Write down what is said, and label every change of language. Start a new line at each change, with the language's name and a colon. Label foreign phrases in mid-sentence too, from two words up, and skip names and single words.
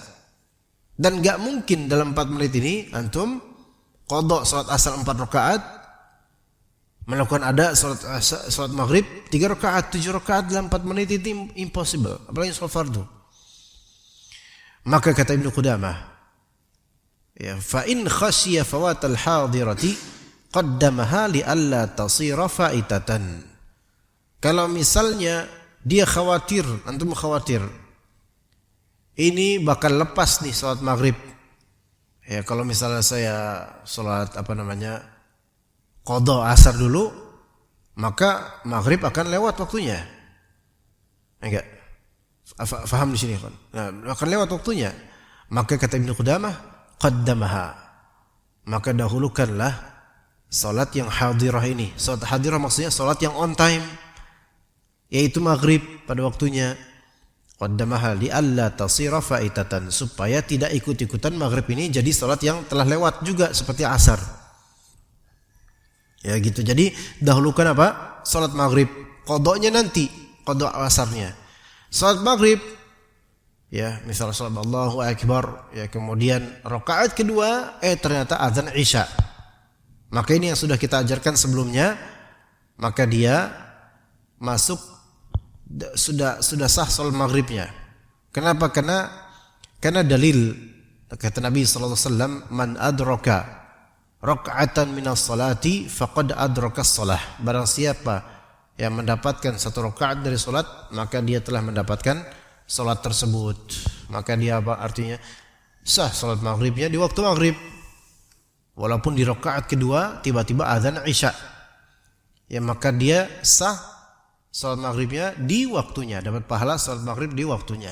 Indonesian: Dan gak mungkin dalam 4 menit ini antum qadha salat asar 4 rakaat, melakukan ada salat maghrib 3 rakaat, 7 rakaat dalam 4 menit itu impossible. Apalagi salat fardu. Maka kata Ibnu Qudamah, ya,
Arabic: فإن خشي فوات الحاضرة قدمها لئلا تصير فائتةً.
Indonesian: Kalau misalnya dia khawatir, antum khawatir ini bakal lepas nih salat maghrib. Ya, kalau misalnya saya salat qadha asar dulu, maka maghrib akan lewat waktunya. Enggak? Faham di sini kan? Nah, akan lewat waktunya. Maka kata Ibnu Qudamah, qaddamaha. Maka dahulukanlah salat yang hadirah ini. Salat hadirah maksudnya salat yang
English: on time,
Indonesian: yaitu maghrib pada waktunya.
Arabic: قدمها لئلا تصير فائتةً,
Indonesian: supaya tidak ikut-ikutan maghrib ini jadi salat yang telah lewat juga seperti asar. Ya gitu. Jadi dahulukan apa? Salat maghrib. Qadhanya nanti, qadha asarnya. Salat maghrib, ya, misal salat
Arabic: الله أكبر,
Indonesian: ya, kemudian rakaat kedua ternyata azan Isya. Maka ini yang sudah kita ajarkan sebelumnya, maka dia masuk sudah sah salat maghribnya. Kenapa? Karena dalil kata Nabi
Arabic: صلى الله عليه وسلم, من أدرك ركعةً من الصلاة فقد أدرك الصلاة.
Indonesian: Barang siapa yang mendapatkan 1 rakaat dari salat, maka dia telah mendapatkan salat tersebut. Maka dia apa artinya? Sah salat maghribnya di waktu maghrib. Walaupun di rakaat kedua tiba-tiba azan Isya, ya, maka dia sah salat maghribnya di waktunya, dapat pahala salat maghrib di waktunya.